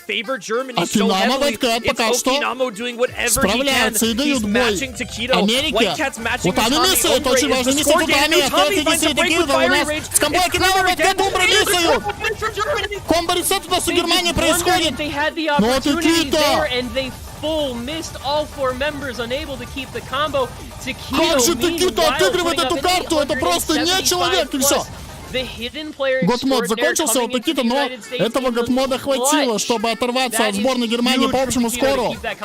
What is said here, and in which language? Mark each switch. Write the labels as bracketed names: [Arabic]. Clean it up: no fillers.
[Russian] Акинама, Вайткэт пока что справляются и дают бой Америке. Утами миссает. Очень важно миссать Утами. Остается миссать Такита. У нас с комбо Акинама Вайткэт Умбра миссают. Комбо-ресет у нас у Германии происходит. Но Такита. [English] Missed all 4 members, unable to keep the combo. [Russian] Как же Такита отыгрывает эту карту? Это просто не человек, и все. Год-мод закончился у Такита, но этого год-мода хватило, чтобы оторваться от сборной Германии по общему скору.